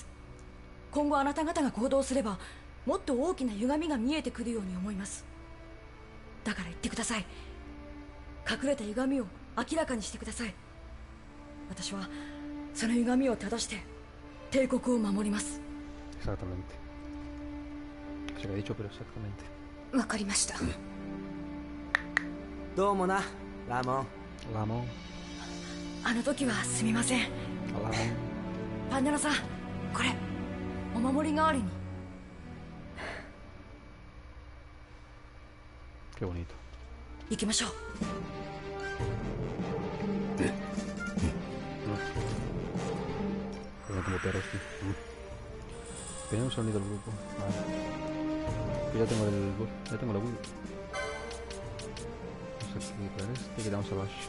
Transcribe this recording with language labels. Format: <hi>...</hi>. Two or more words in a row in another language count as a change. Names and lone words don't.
<ja>今後あなた方が行動すればもっと大きな歪みが見えてくるように思います。だから言ってください。隠れた歪みを明らかにしてください。私はその歪みを正して帝国を守ります。</ja> <es>Exactamente. Se lo he dicho, pero exactamente.</es> <ja>わかりました。どうもな、ラモン。ラモン。あの時はすみません。ラモン。パンダナさん、これお守り代わりに。</ja> <es>Qué bonito.</es> <ja>行きましょう。</ja> <es>Suena como perros, tío. Tiene un sonido el grupo. Vale. Yo ya tengo el... Ya tengo la Wii. Vamos a quitar este, quitamos abajo.</es>